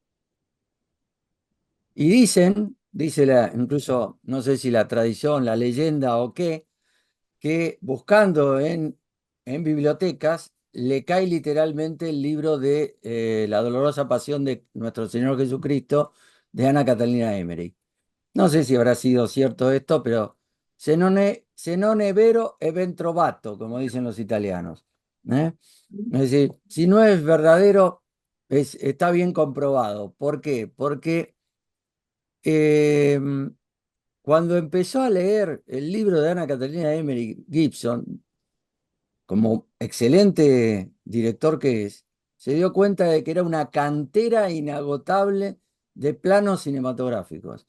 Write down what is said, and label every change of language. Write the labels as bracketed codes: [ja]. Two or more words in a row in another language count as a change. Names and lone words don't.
[es] Y dice incluso, no sé si la tradición, la leyenda o qué, que buscando en bibliotecas le cae literalmente el libro de La dolorosa pasión de nuestro Señor Jesucristo de Ana Catalina Emery. No sé si habrá sido cierto esto, pero [it] se non è vero è ben trovato, [es] como dicen los italianos. ¿Eh? Es decir, si no es verdadero, está bien comprobado. ¿Por qué? Porque eh, cuando empezó a leer el libro de Ana Catalina Emery Gibson, como excelente director que es, se dio cuenta de que era una cantera inagotable de planos cinematográficos.